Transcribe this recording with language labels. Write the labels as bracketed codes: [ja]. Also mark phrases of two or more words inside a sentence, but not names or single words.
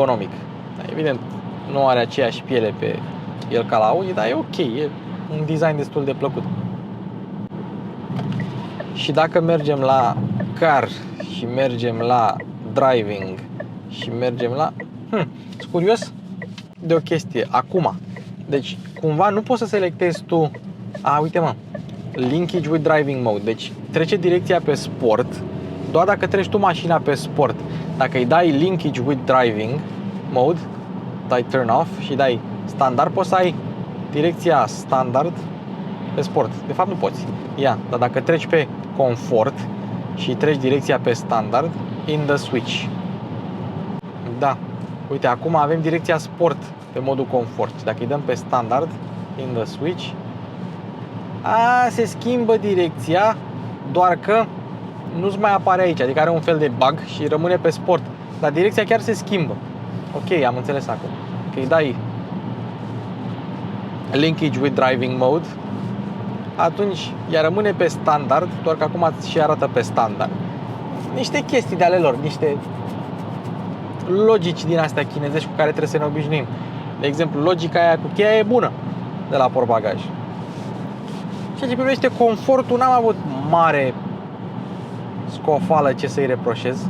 [ro] Evident, nu are aceeași piele pe el ca la Audi, dar e ok, e un design destul de plăcut. Și dacă mergem la car și mergem la driving și mergem la... sunt curios de o chestie. Acum, deci cumva nu poți să selectezi tu... uite mă, [en] linkage with driving mode. [ro] Deci trece direcția pe sport doar dacă treci tu mașina pe sport. Dacă îi dai [en] linkage with driving mode, [ro] dai [en] turn off [ro] și dai standard, poți să ai direcția standard pe sport. De fapt nu poți. Dar dacă treci pe confort și treci direcția pe standard, [en] in the switch. [ro] Da. Uite, acum avem direcția sport pe modul confort. Dacă îi dăm pe standard, [en] in the switch, [ro] se schimbă direcția, doar că nu-ți mai apare aici, adică are un fel de bug și rămâne pe sport. Dar direcția chiar se schimbă. Ok, am înțeles acum. Că îi dai [en] linkage with driving mode, [ro] atunci ea rămâne pe standard, doar că acum și arată pe standard. Niște chestii de ale lor, niște logici din astea chinezești cu care trebuie să ne obișnuim. De exemplu, logica aia cu cheia e bună de la portbagaj. Ceea ce privește confortul, n-am avut mare scofală ce să-i reproșez.